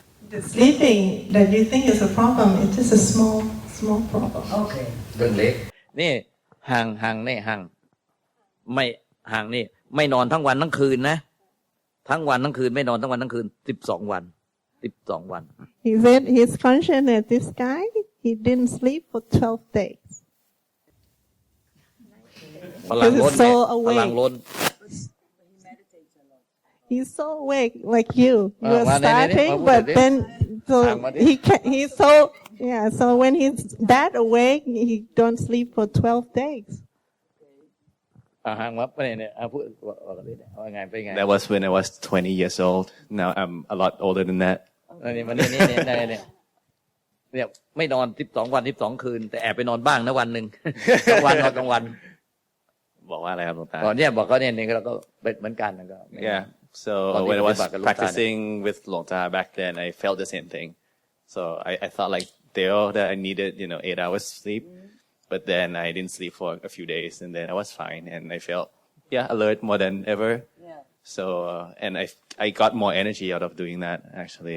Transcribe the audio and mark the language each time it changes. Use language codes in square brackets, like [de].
[en] The sleeping that you think is a problem it's just a small problem Okay. [th] เรื่องเล็กนี่ห่างนี่ห่างไม่ห่างนี่ไม่นอนทั้งวันทั้งคืนนะทั้งวันทั้งคืนไม่นอนทั้งวันทั้งคืน12 วัน [en] He said his function as this guy he didn't sleep for 12 days [th] พลังล้นพลังล้น [en] He's so awake like you are starting but then so he's so so when he's that awake he don't sleep for 12 days [th] ห่างมาเนี่ยพูดว่าไงเป็นไง [en] That was when I was 20 years old. Now I'm a lot older than that. [th] นี่มันเนี่ยไม่นอน12 วัน 12 คืนแต่แอบไปนอนบ้างนะวันนึงกลางวันนอนกลางวัน บอกว่าอะไรครับหลวงตา ก่อนเนี่ยบอกเขาเนี่ยเราก็เป็นเหมือนกันนะก็ [en] Yeah. So when I was practicing with หลวงตา back then, I felt the same thing. So I thought like that I needed 8 hours sleep, but then I didn't sleep for a few days, and then I was fine, and I felt alert more than ever. Yeah. So and I got more energy out of doing that actually.